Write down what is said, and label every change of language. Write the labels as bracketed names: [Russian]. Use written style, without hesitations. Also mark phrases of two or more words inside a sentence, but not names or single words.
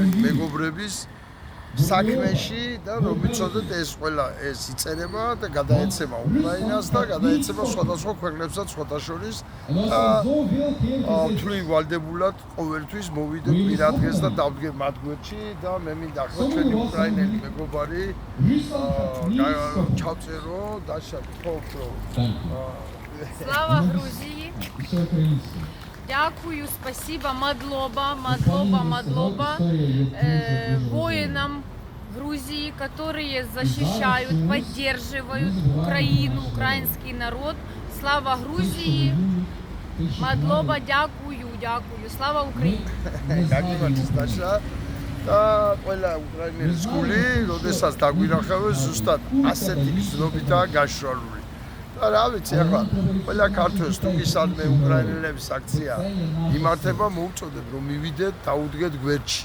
[Georgian] მეგობრების საქმეში და რომ ვიცოდეთ ეს ყველა ეს იწერება და გადაეცემა უკრაინას და გადაეცემა სხვადასხვა ქვეყნებსაც სხვათა შორის და ვთვლი ვალდებულად ყოველთვის მოვიდე კვირა დღეს და დავდგე მათ გვერდში და მე მინდა ახლა ჩვენი უკრაინელი მეგობარი ჩავწერო და შევფიქრო. [Russian] Слава Грузии! Дякую, спасибо, мадлоба воинам Грузии, которые защищают, поддерживают Украину, украинский народ. Слава Грузии! Мадлоба, дякую, слава Украине! [Georgian] და ყველა უკრაინელის გული, როდესაც დაგვინახავენ, ზუსტად ასეთი გზნობითაა გაშრალული. და რა ვიცი, ახლა ყველა ქართველს თუ გისალმე უკრაინელების აქცია იმართება, მოვუწოდეთ რომ მივიდეთ, დაუდგეთ გვერდში.